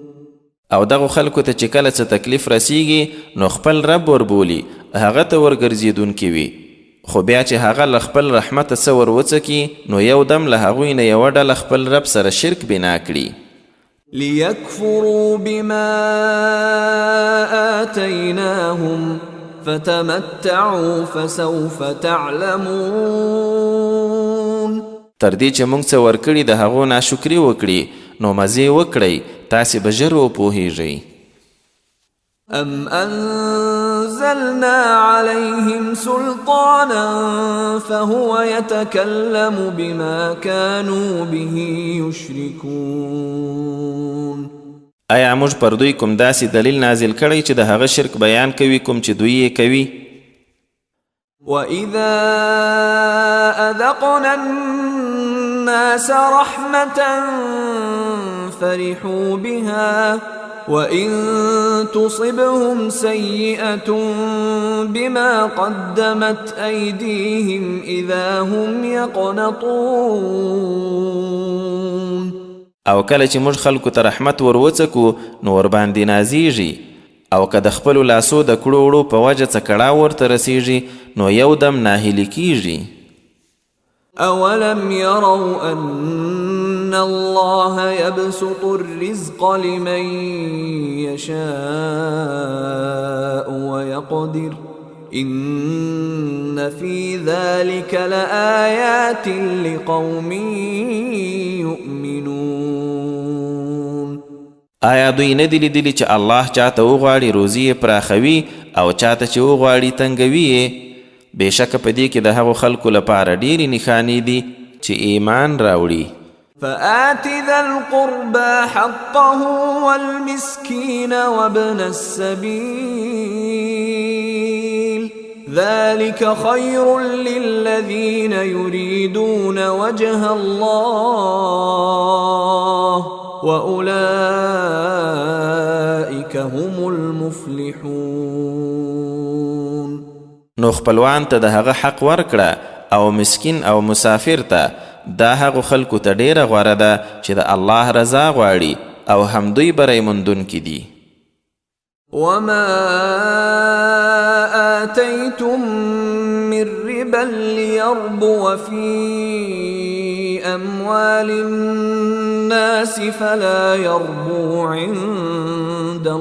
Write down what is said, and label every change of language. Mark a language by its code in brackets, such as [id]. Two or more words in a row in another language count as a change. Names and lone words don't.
[ps] او دغه خلکو ته چې کله څه تکلیف رسیږي نو خپل رب وربولي، هغه ته ورګرځېدونکي وي، خو بیا چې هغه له خپل رحمته څه وروڅکي نو یو دم له هغوی نه یوه ډله خپل رب سره شرک بنا کړي. [ar] ليكفروا بما آتيناهم فتمتعوا فسوف تعلمون. [ps] تر دې چې موږ څه ورکړي د هغو ناشکري وکړي نو مزې وکړئ، تاسې به ژر وپوهیږئ. [ar] أم أنزلنا عليهم سلطانا فهو يتكلم بما كانوا به يشركون. [ps] آیا موږ پر دوی کوم داسې دلیل نازل کړی چې د هغه شرک بیان کوي کوم چې دوی یې کوي؟ [ar] وَإِذَا أَذَقْنَا النَّاسَ رَحْمَةً فَرِحُوا بِهَا وَإِن تُصِبْهُمْ سَيِّئَةٌ بِمَا قَدَّمَتْ أَيْدِيهِمْ إِذَا هُمْ يَقْنَطُونَ. [ps] او کله چې موږ خلکو ته رحمت وروڅکو نو ورباندې نازیږي، او که د خپلو لاسو د کړو وړو په وجه څه کړاو ورته رسیږي نو یو دم ناهیلي کیږي. [ar] أولم يروا أن الله يبسط الرزق لمن يشاء ويقدر إن في ذلك لآيات لقوم يؤمنون. [ps] آیا دوی نه دي لیدلي چې الله چاته وغواړي روزي یې پراخوي او چاته چې وغواړي تنګوي یې؟ بېشکه په دې کې د هغو خلکو لپاره ډېرې نښانې دي چې ایمان راوړي. [ar] فآت ذا القربى حقه والمسكين وابن السبيل ذلك خير للذين يريدون وجه الله وأولئك هم المفلحون. [ps] نو خپلوان ته د هغه حق ورکړه او مسکین او مسافر ته، دا هغو خلکو ته ډیره غوره ده چې د الله رضا غواړي او همدوی بری موندونکي دي. [ar] وما آتيتم من ربا ليربو في أموال الناس فلا يربو عند